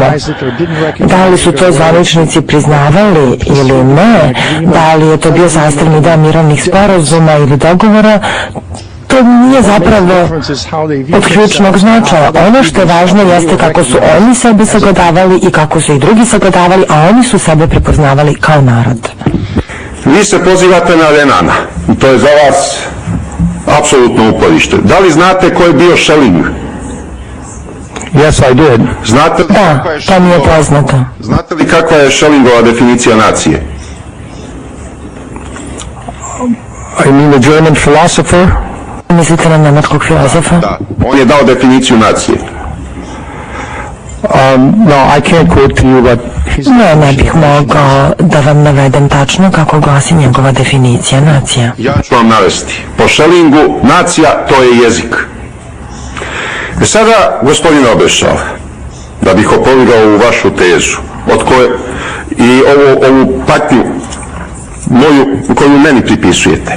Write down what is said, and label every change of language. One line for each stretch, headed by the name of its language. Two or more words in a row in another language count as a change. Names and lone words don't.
Serbian: Da li su to zvaničnici priznavali ili ne, da li je to bio sastavni deo mirovnih sporazuma ili dogovora, to nije zapravo od ključnog značaja. Ono što je važno jeste kako su oni sebe sagledavali i kako su ih drugi sagledavali, a oni su sebe prepoznavali kao narod. Vi se pozivate na Renana, to je za vas apsolutno uporište. Da li znate ko je bio Schelling?
English: Yes, I did.
Serbian: Znate li Da, to mi je poznato. Znate li kakva je Schellingova definicija nacije?
English: I mean the German philosopher?
Serbian: Mislite na nemačkog filozofa? Da, on je dao definiciju nacije.
English: No, I can't quote to you, but
Serbian: Ne bih mogao da vam navedem tačno kako glasi njegova definicija nacija. Ja ću vam navesti. Po Schellingu nacija to je jezik. Sada, gospodin Obešal, da bih opovrgao ovu vašu tezu i ovu patnju koju meni pripisujete.